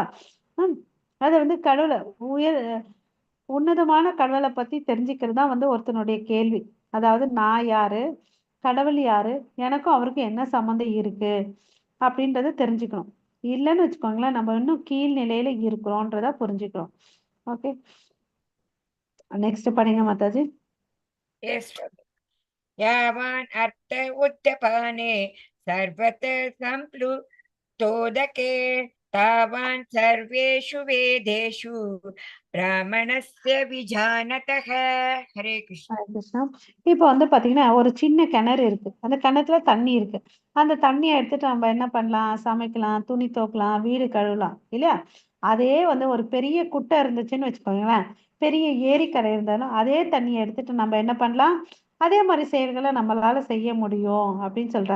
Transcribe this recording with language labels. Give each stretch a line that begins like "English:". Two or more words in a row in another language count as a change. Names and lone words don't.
Tamil: ஹம், அது வந்து கடவுளை உயர் உன்னதமான கடவுளை பத்தி தெரிஞ்சுக்கிறது தான் வந்து ஒருத்தனுடைய கேள்வி. அதாவது நான் யாரு, கடவுள் யாரு, எனக்கும் அவருக்கும் என்ன சம்மந்தம் இருக்கு அப்படின்றத தெரிஞ்சுக்கணும். இல்லைன்னு வச்சுக்கோங்களேன், நம்ம இன்னும் கீழ் நிலையில இருக்கிறோன்றத புரிஞ்சுக்கிறோம். ஓகே, நெக்ஸ்ட் படிங்க மாதாஜி.
English: Yes, Swami.
Sanskrit: यावान् अर्थ उच्चपाने सर्वतः सम्प्लुतोदके तावान् सर्वेषु वेदेषु ब्राह्मणस्य विजानतः. हरे कृष्ण.
Tamil: ஹரே கிருஷ்ணா. இப்போ வந்து பாத்தீங்கன்னா ஒரு சின்ன கிணறு இருக்கு, அந்த கிணத்துல தண்ணி இருக்கு. அந்த தண்ணியை எடுத்துட்டு நம்ம என்ன பண்ணலாம், சமைக்கலாம், துணி துவைக்கலாம், வீடு கழுவலாம் இல்லையா? அதே வந்து ஒரு பெரிய குட்டை இருந்துச்சுன்னு வச்சுக்கோங்களேன், பெரிய ஏரிக்கரை இருந்தாலும் அதே தண்ணியை எடுத்துட்டு நம்ம என்ன பண்ணலாம், அதே மாதிரி செயல்களை நம்மளால செய்ய முடியும் அப்படின்னு சொல்றாங்க.